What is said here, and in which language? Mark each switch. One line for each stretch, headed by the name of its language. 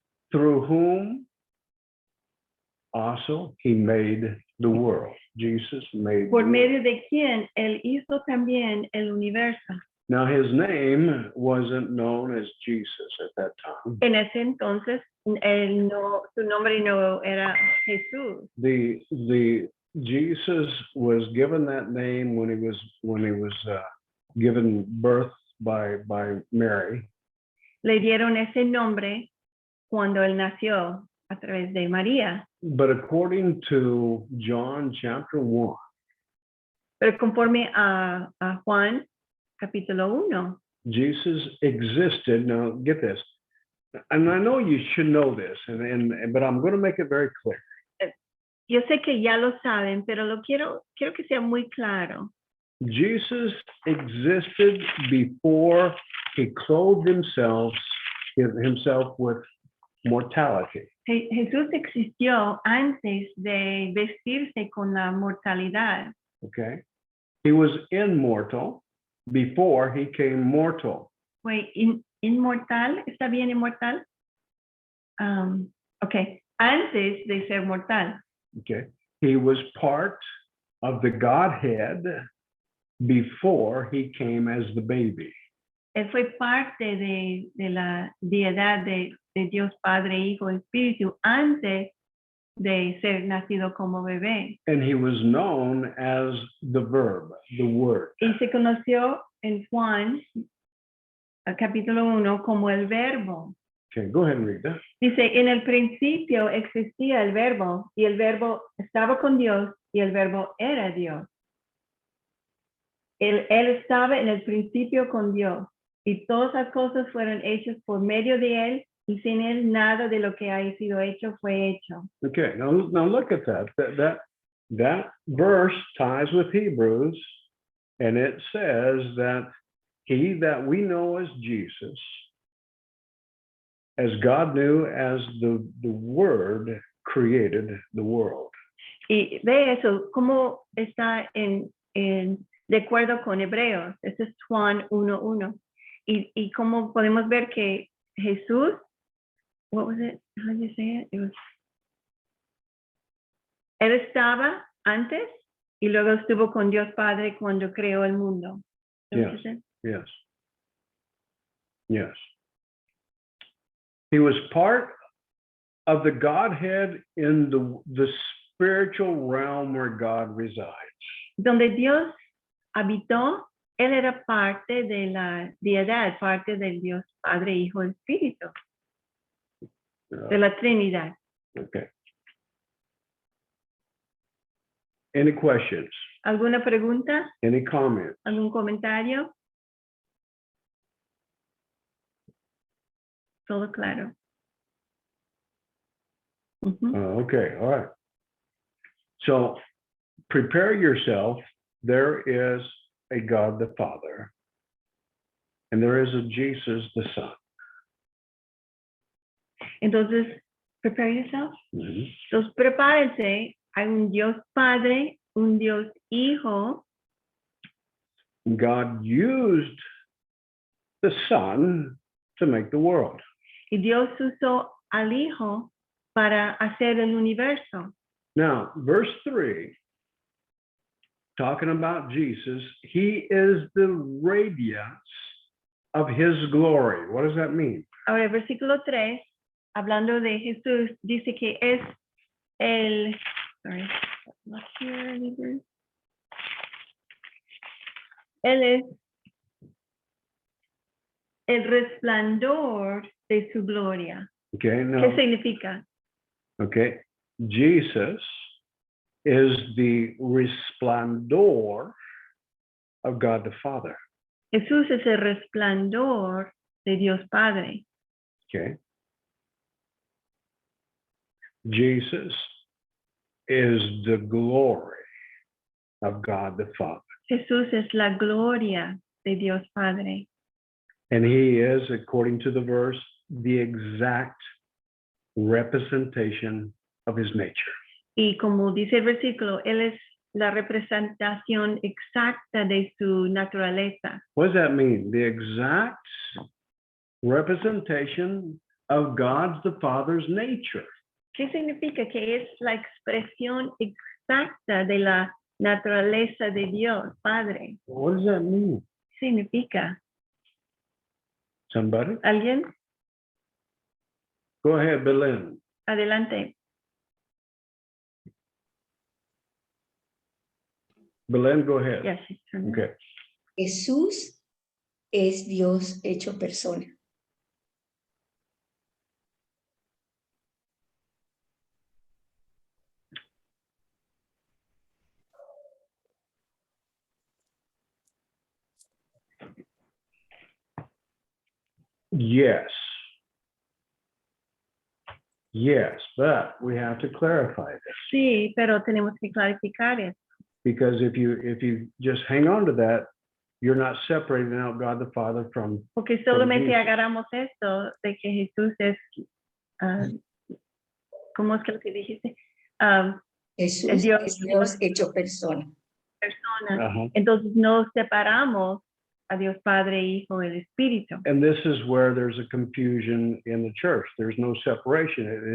English: Through whom also he made the world. Jesus made the
Spanish: Por
English: world.
Spanish: medio de quien él hizo también el universo.
English: Now his name wasn't known as Jesus at that time.
Spanish: En ese entonces, su nombre no era Jesús.
English: The Jesus was given that name when he was given birth by Mary.
Spanish: Le dieron ese nombre cuando él nació a través de María.
English: But according to John chapter 1,
Spanish: Pero conforme a Juan capítulo 1,
English: Jesus existed. Now get this, and I know you should know this, but I'm going to make it very clear.
Spanish: yo sé que ya lo saben, pero quiero que sea muy claro.
English: Jesus existed before he clothed himself with mortality.
Spanish: Jesús existió antes de vestirse con la mortalidad.
English: Okay, he was immortal before he came mortal.
Spanish: Fue inmortal, ¿está bien inmortal? Okay, antes de ser mortal.
English: Okay, he was part of the Godhead before he came as the baby.
Spanish: Él fue parte de la deidad de Dios Padre, Hijo, Espíritu antes de ser nacido como bebé.
English: And he was known as the Verb, the Word.
Spanish: Y se conoció en Juan, capítulo 1, como el Verbo.
English: Okay, go ahead and read that.
Spanish: Dice, en el principio existía el Verbo, y el Verbo estaba con Dios, y el Verbo era Dios. Él estaba en el principio con Dios, y todas las cosas fueron hechas por medio de él, y sin él nada de lo que ha sido hecho fue hecho.
English: Okay, now look at that. That verse ties with Hebrews, and it says that he that we know as Jesus, as God knew as the Word, created the world.
Spanish: Y ve eso, cómo está de acuerdo con Hebreos. Ese es Juan 1:1. Y cómo podemos ver que Jesús,
English: what was it? How did you say it?
Spanish: Él estaba antes y luego estuvo con Dios Padre cuando creó el mundo.
English: Yes. Yes. He was part of the Godhead in the spiritual realm where God resides.
Spanish: Donde Dios habitó, él era parte de la deidad, parte del Dios Padre, Hijo, Espíritu, de la Trinidad.
English: Okay. Any questions?
Spanish: ¿Alguna pregunta?
English: Any comments?
Spanish: ¿Algún comentario? Todo claro.
English: Okay, all right. So prepare yourself. There is a God the Father, and there is a Jesus the Son. Entonces, prepare yourself. Mm-hmm.
Spanish: Entonces, prepárense. Hay un Dios Padre, un Dios Hijo.
English: God used the Son to make the world.
Spanish: Y Dios usó al Hijo para hacer el universo.
English: Now, verse 3, talking about Jesus, he is the radiance of his glory. What does that mean?
Spanish: Ahora, el versículo 3, hablando de Jesús, dice que es el...
English: Sorry, not here either.
Spanish: Él es el resplandor de su gloria.
English: Okay, now,
Spanish: ¿Qué significa?
English: okay, Jesus is the resplendor of God the Father.
Spanish: Jesús es el resplandor de Dios Padre.
English: Okay. Jesus is the glory of God the Father.
Spanish: Jesús es la gloria de Dios Padre.
English: And he is, according to the verse, the exact representation of his nature.
Spanish: Y como dice el versículo, Él es la representación exacta de su naturaleza.
English: What does that mean? The exact representation of God's the Father's nature.
Spanish: ¿Qué significa? Que es la expresión exacta de la naturaleza de Dios, Padre.
English: What does that mean?
Spanish: Significa,
English: Somebody?
Spanish: ¿alguien?
English: Go ahead, Belen.
Spanish: Adelante.
English: Belen, go ahead. Yes, Okay.
Spanish: Jesús es Dios hecho persona.
English: Yes. Yes, but we have to clarify this,
Spanish: Sí, pero tenemos que clarificar eso.
English: because if you just hang on to that, you're not separating out God the Father from.
Spanish: Porque solamente
English: Jesus.
Spanish: agarramos esto de que Jesús es, ¿cómo es que lo que dijiste? Jesús Dios- es Dios hecho persona. Persona. Uh-huh. Entonces no separamos a Dios Padre, Hijo, el Espíritu.
English: And this is where there's a confusion in the church. There's no separation.